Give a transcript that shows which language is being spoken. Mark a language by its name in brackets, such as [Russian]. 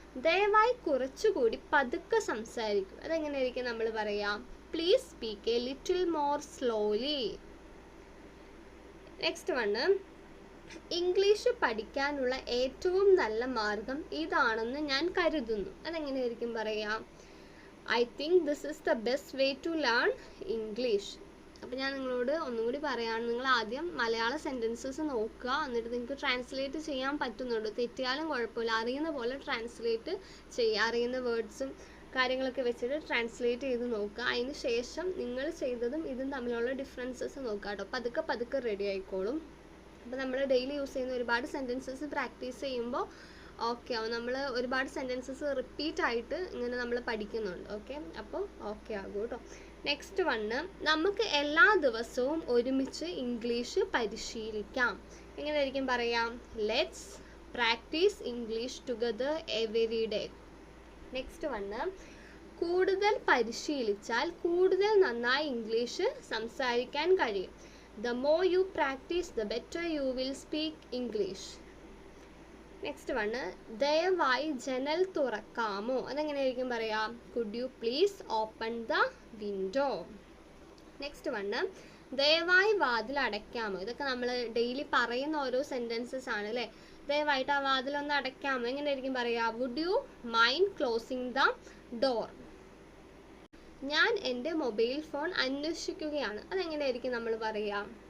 [Malayalam] ദയവായി കുറച്ചുകൂടി പതുക്കെ സംസാരിക്കും. അതെങ്ങനെയായിരിക്കും നമ്മൾ പറയാം? [English] Please speak a little more slowly. Next one. [Malayalam] English പഠിക്കാനുള്ള ഏറ്റവും നല്ല മാർഗം ഇതാണെന്ന് ഞാൻ കരുതുന്നു. അതെങ്ങനെയായിരിക്കും പറയാം? [English] I think this is the best way to learn English. [Malayalam] അപ്പോൾ ഞാൻ നിങ്ങളോട് ഒന്നുകൂടി പറയാണ്, നിങ്ങൾ ആദ്യം മലയാള സെൻറ്റൻസസ് നോക്കുക, എന്നിട്ട് നിങ്ങൾക്ക് ട്രാൻസ്ലേറ്റ് ചെയ്യാൻ പറ്റുന്നുണ്ടോ? തെറ്റിയാലും കുഴപ്പമില്ല, അറിയുന്ന പോലെ ട്രാൻസ്ലേറ്റ് ചെയ്യുക. അറിയുന്ന വേർഡ്സും കാര്യങ്ങളൊക്കെ വെച്ചിട്ട് ട്രാൻസ്ലേറ്റ് ചെയ്ത് നോക്കുക. അതിന് ശേഷം നിങ്ങൾ ചെയ്തതും ഇതും തമ്മിലുള്ള ഡിഫറൻസസ് നോക്കുക കേട്ടോ. പതുക്കെ റെഡി ആയിക്കോളും. അപ്പോൾ നമ്മൾ ഡെയിലി യൂസ് ചെയ്യുന്ന ഒരുപാട് സെൻറ്റൻസസ് പ്രാക്ടീസ് ചെയ്യുമ്പോൾ ഓക്കെ ആവും. നമ്മൾ ഒരുപാട് സെൻറ്റൻസസ് റിപ്പീറ്റ് ആയിട്ട് ഇങ്ങനെ നമ്മൾ പഠിക്കുന്നുണ്ട്. ഓക്കെ, അപ്പോൾ ഓക്കെ ആകും കേട്ടോ. [English] Next one. [Malayalam] നമുക്ക് എല്ലാ ദിവസവും ഒരുമിച്ച് ഇംഗ്ലീഷ് പരിശീലിക്കാം. എങ്ങനെയായിരിക്കും പറയാം? [English] Let's practise English together every day. Next one, [Malayalam] കൂടുതൽ പരിശീലിച്ചാൽ കൂടുതൽ നന്നായി ഇംഗ്ലീഷ് സംസാരിക്കാൻ കഴിയും. [English] The more you practice, the better you will speak English. Next one, [Malayalam] ദയവായി ജനൽ തുറക്കാമോ? അതെങ്ങനെയായിരിക്കും പറയാം? [English] Could you please open the window? Next one, [Malayalam] ദയവായി വാതിൽ അടയ്ക്കാമോ? ഇതൊക്കെ നമ്മൾ ഡെയിലി പറയുന്ന ഓരോ സെൻറ്റൻസസ് ആണ് അല്ലേ? ദയവായിട്ട് ആ വാതിലൊന്ന് അടയ്ക്കാമോ? എങ്ങനെയായിരിക്കും പറയുക? [English] Would you mind closing the door? [Malayalam] ഞാൻ എൻ്റെ മൊബൈൽ ഫോൺ അന്വേഷിക്കുകയാണ്. അതെങ്ങനെയായിരിക്കും നമ്മൾ പറയുക?